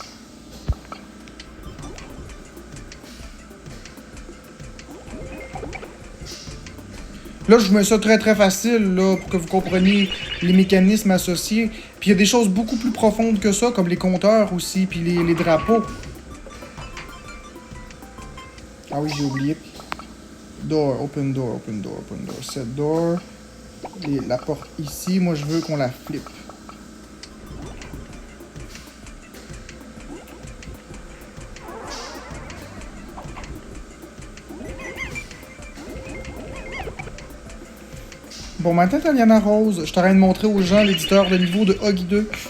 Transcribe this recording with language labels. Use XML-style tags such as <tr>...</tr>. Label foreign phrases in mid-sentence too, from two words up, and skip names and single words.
<fr>Là, je vous mets ça très très facile là, pour que vous compreniez les mécanismes associés. Puis il y a des choses beaucoup plus profondes que ça, comme les compteurs aussi, puis les drapeaux. Ah oui, j'ai oublié.</fr> <en>Door, open door, open door, open door. Set door.</en> <fr>Et la porte ici, moi je veux qu'on la flippe. Bon, maintenant, Taliana Rose, je t'arrête de montrer aux gens l'éditeur de niveau de Huggy 2.</fr>